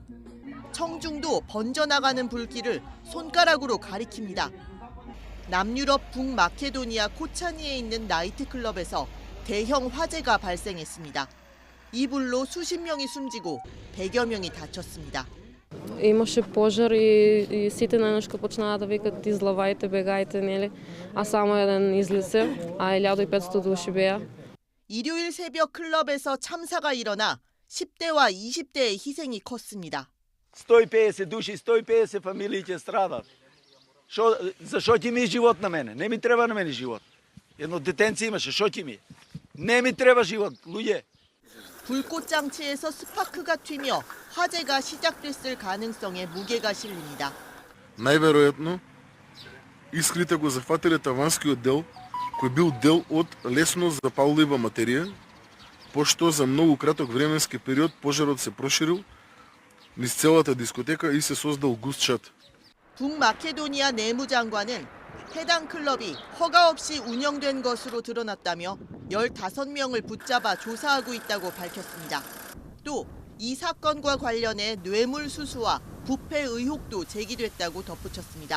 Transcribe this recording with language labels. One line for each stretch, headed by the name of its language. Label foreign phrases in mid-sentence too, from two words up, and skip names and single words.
Korean: 청중도 번져나가는 불길을 손가락으로 가리킵니다. 남유럽 북마케도니아 코차니에 있는 나이트클럽에서 대형 화재가 발생했습니다. 이 불로 수십 명이 숨지고 100여 명이 다쳤습니다.
Macedonian: Имаше пожар и сите наеднъж почнаха да викат излавайте, бегайте, нели? А само един излезе, а 1500 души беа.
Korean: 일요일 새벽 클럽에서 참사가 일어나 10대와 20대의 희생이 컸습니다.
Macedonian: 150 души, 150 фамилии ќе страдат. Зашо ќе ми живот на мене? Не ми треба на мене живот. Едно детенце имаше, шо ќе ми? Не ми треба живот, луѓе.
Korean: 불꽃 장치에서 스파크가 튀며 화재가 시작됐을 가능성에 무게가 실립니다.
Macedonian: Най-вероятно искрите го захватили таванскиот дел, кој бил дел од лесно запаллива материја, пошто за многу краток временски период пожарот се проширил низ целата дискотека и се создал густ шат.
Korean: 북마케도니아 내무장관은 해당 클럽이 허가 없이 운영된 것으로 드러났다며 15명을 붙잡아 조사하고 있다고 밝혔습니다. 또 이 사건과 관련해 뇌물 수수와 부패 의혹도 제기됐다고 덧붙였습니다.